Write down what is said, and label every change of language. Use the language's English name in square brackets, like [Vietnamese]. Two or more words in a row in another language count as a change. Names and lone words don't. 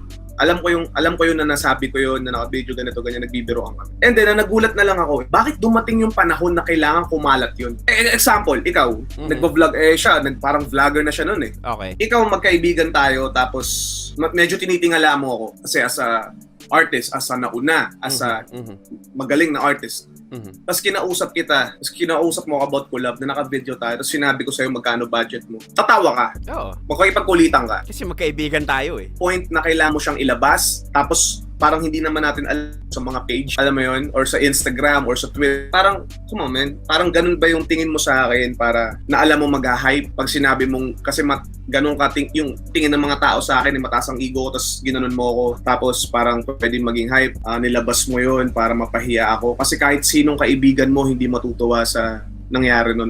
[Filipino] Alam ko yun na nasabi ko yun na naka-video ganito, ganyan, nagbibiroan kami. [English] And then, [Filipino] nagulat na lang ako, bakit dumating yung panahon na kailangan kumalat yun? Example, ikaw, nagbo-vlog, siya, parang vlogger na siya nun eh. Okay. Ikaw, magkaibigan tayo, tapos medyo tinitingala mo ako. Kasi [English] as a artist, as a [Filipino] nauna, [English] as a [Filipino] magaling na artist. Tapos kinausap mo [English] about collab [Filipino] na naka-video tayo, tapos sinabi ko sa'yo magkano budget mo. Tatawa ka. Oo. Makikipagkulitan ka. Kasi magkaibigan tayo eh. Point na kailangan mo siyang ilabas, tapos parang hindi naman natin alam sa mga page, alam mo yun, or sa Instagram, or sa Twitter. Parang, [English] come on man, [Filipino] parang ganun ba yung tingin mo sa akin para na alam mo mag-hype pag sinabi mong, kasi ganun ka, yung tingin ng mga tao sa akin, mataas ang ego ko, tapos ginanon mo ako, tapos parang pwedeng maging hype, nilabas mo yun para mapahiya ako. Kasi kahit sinong kaibigan mo, hindi matutuwa sa nangyari nun.